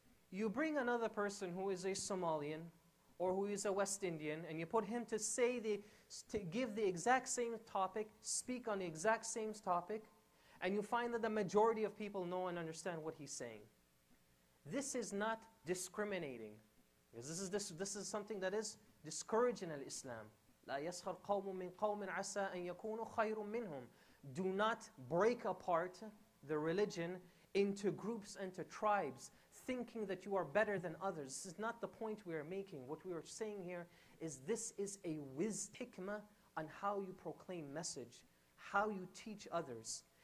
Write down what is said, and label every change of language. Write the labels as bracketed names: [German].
[English] You bring another person who is a Somalian or who is a West Indian, and you put him to give the exact same topic, speak on the exact same topic, and you find that the majority of people know and understand what he's saying. This is not discriminating. Because this is something that is discouraging in Islam. [Arabic] لا يسخر قوم من قوم عسى أن يكونوا خير منهم. [English] Do not break apart the religion into groups and to tribes, thinking that you are better than others. This is not the point we are making. What we are saying here is this is a hikmah on how you proclaim message, how you teach others.